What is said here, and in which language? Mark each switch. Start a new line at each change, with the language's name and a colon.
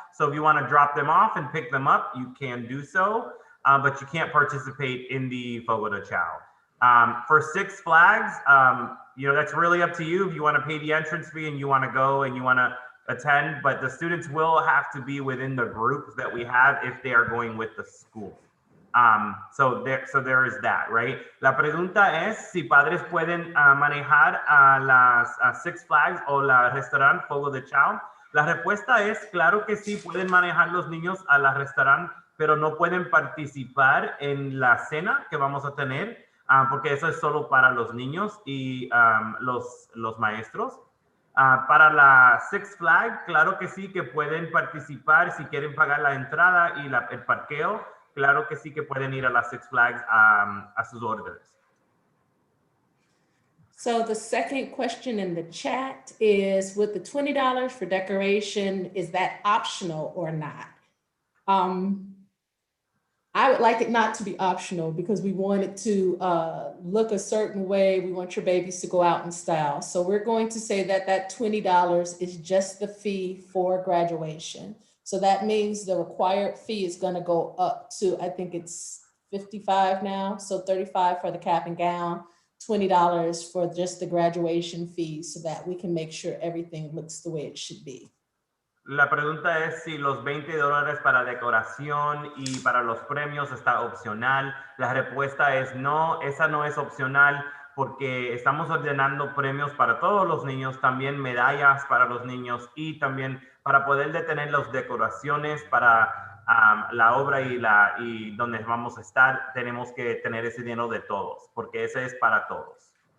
English: So if you want to drop them off and pick them up, you can do so, but you can't participate in the Fogo de Chao. For Six Flags, that's really up to you. If you want to pay the entrance fee and you want to go and you want to attend, but the students will have to be within the groups that we have if they are going with the school. So there is that, right?
Spanish: La pregunta es si padres pueden manejar a Six Flags o la restaurante Fogo de Chao. La respuesta es claro que sí pueden manejar los niños a la restaurante, pero no pueden participar en la cena que vamos a tener, porque eso es solo para los niños y los maestros. Para la Six Flags, claro que sí que pueden participar si quieren pagar la entrada y el parqueo. Claro que sí que pueden ir a la Six Flags a sus órdenes.
English: So the second question in the chat is, with the $20 for decoration, is that optional or not? I would like it not to be optional because we want it to look a certain way. We want your babies to go out in style. So we're going to say that $20 is just the fee for graduation. So that means the required fee is going to go up to, I think it's $55 now. So $35 for the cap and gown, $20 for just the graduation fee, so that we can make sure everything looks the way it should be.
Spanish: La pregunta es si los $20 para decoración y para los premios está opcional. La respuesta es no, esa no es opcional porque estamos ordenando premios para todos los niños, también medallas para los niños y también para poder detener las decoraciones para la obra y donde vamos a estar, tenemos que tener ese dinero de todos, porque ese es para todos.